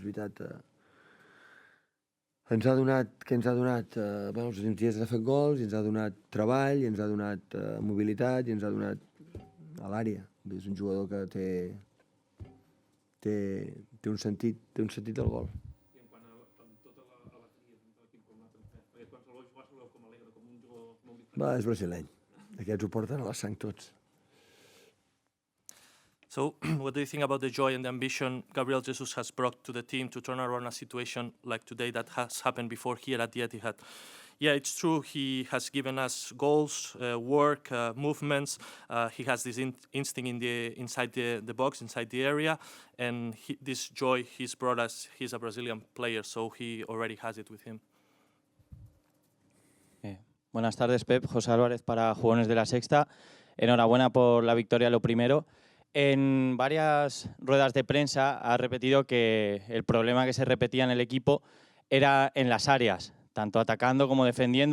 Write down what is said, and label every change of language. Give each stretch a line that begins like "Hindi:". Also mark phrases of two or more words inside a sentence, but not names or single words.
Catalan: Ens ha donat, bueno, els últims dies ha fet gols, i ens ha donat treball, i ens ha donat mobilitat, i ens ha donat a l'àrea. És un jugador que té un sentit del gol. I en quant a tota l'alegria de l'equip com l'ha transmès, perquè qualsevol jugador se veu com alegre, com un jugador molt diferent. És brasileny. Aquests ho porten a la sang tots.
English: So, what do you think about the joy and the ambition Gabriel Jesus has brought to the team to turn around a situation like today that has happened before here at the Etihad? Yeah, it's true. He has given us goals, work, movements. He has this instinct inside the box, inside the area, and this joy he's brought us. He's a Brazilian player, so he already has it with him.
Spanish: Buenas tardes, Pep. José Álvarez para Jugones de la Sexta. Enhorabuena por la victoria, lo primero. En varias ruedas de prensa ha repetido que el problema que se repetía en el equipo era en las áreas, tanto atacando como defendiendo.